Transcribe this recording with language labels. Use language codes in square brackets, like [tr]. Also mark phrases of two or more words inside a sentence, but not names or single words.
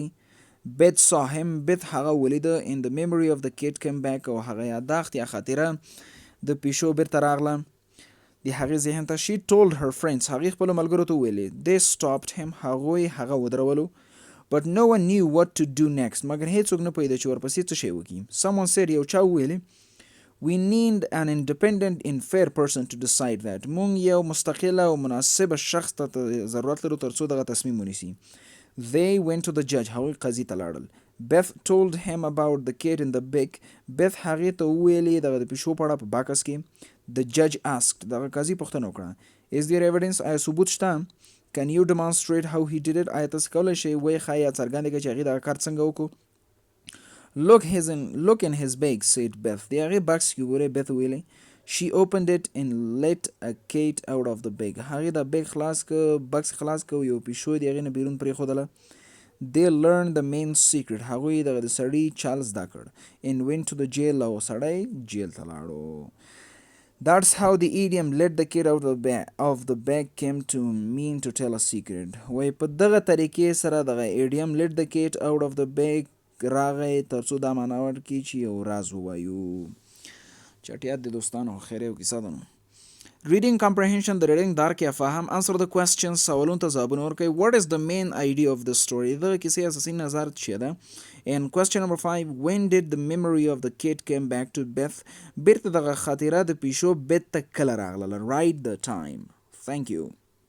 [en] Beth saw him. Beth [ps] هغه ولیده. [en] In the memory of the cat came back. [ps] او هغه یاداښت یا خاطره د پیشو بیرته راغله د هغې ذهن ته. [en] She told her friends. [ps] هغې خپلو ملګرو ته وویلې. [en] They stopped him. [ps] هغوی هغه ودرولو. [en] But no one knew what to do next. [ps] مګر هیڅوک نه پوهېده چې ورپسې څه شی وکړي. [en] Someone said. [ps] یو چا وویلې [en] We need an independent and fair person to decide that. [ps] مونږ یو مستقله او مناسبه شخص ته ضرورت لرو ترڅو دغه تصمیم ونیسي. [en] They went to the judge. [ps] هغوی قاضي ته لاړل. [en] Beth told him about the kid in the bag. [ps] Beth هغې ته وویلې دغه د پیشو په اړه په باکس کې. [en] The judge asked. [ps] دغه قاضي پوښتنه وکړه. [en] Is there evidence؟ [ps] آیا ثبوت شته؟ [en] Can you demonstrate how he did it؟ [ps] آیا تاسو کولی شئ ویې ښایي یا څرګنده کړئ چې هغې دغه کار څنګه وکړو؟ [en] Look in his bag, said Beth. [ps] د هغې بکس کې ګورئ Beth ویلې. [en] She opened it and let a cat out of the bag. [ps] هغې د بیگ خلاص که بکس خلاص که یو پیشو د هغې نه بیرون پرېښودله. [en] They learned the main secret. [ps] هغوی دغه د سړي چال زده کړ. [en] And went to the jail. [ps] او سړی جیل ته لاړو. [en] That's how the idiom let the cat out of the bag came to mean to tell a secret. [ps] وای په دغه طریقې سره دغه idiom [en] let the cat out of the bag [ps] راغی ترڅو دا معنا ورکړي چې یو راز ووایو. چټیات د دوستانو خیر یو کیسه ده نو. [en] Reading comprehension [ps] د ریډینګ درک یا فهم. [en] Answer the questions. [ps] سوالونو ته ځوابونه ورکړئ. [en] What is the main idea of the story؟ [ps] دغه کیسې اساسي نظر څه ده؟ [en] And question number 5. When did the memory of the kid came back to Beth؟ [ps] بیرته دغه خاطره د پیشو بیت ته کله راغله؟ [en] Write the time. Thank you.